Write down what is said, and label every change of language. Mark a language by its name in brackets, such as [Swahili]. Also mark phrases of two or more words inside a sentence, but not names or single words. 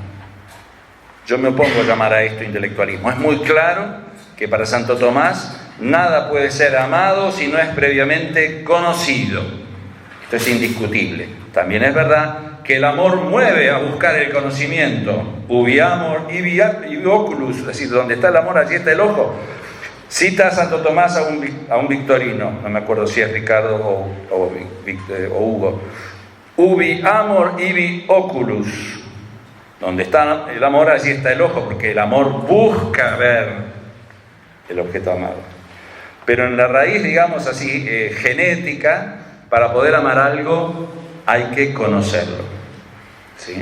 [Spanish] Yo me opongo a llamar a esto intelectualismo. Es muy claro que para Santo Tomás nada puede ser amado si no es previamente conocido. Esto es indiscutible. También es verdad que el amor mueve a buscar el conocimiento. [Latin] Ubi amor, ibi oculus, [Spanish] es decir, donde está el amor, allí está el ojo. Cita a Santo Tomás a un victorino, no me acuerdo si es Ricardo o Hugo. [Latin] Ubi amor, ibi oculus. [Spanish] Donde está el amor, allí está el ojo, porque el amor busca ver el objeto amado. Pero en la raíz, digamos así, genética, para poder amar algo hay que conocerlo, ¿sí?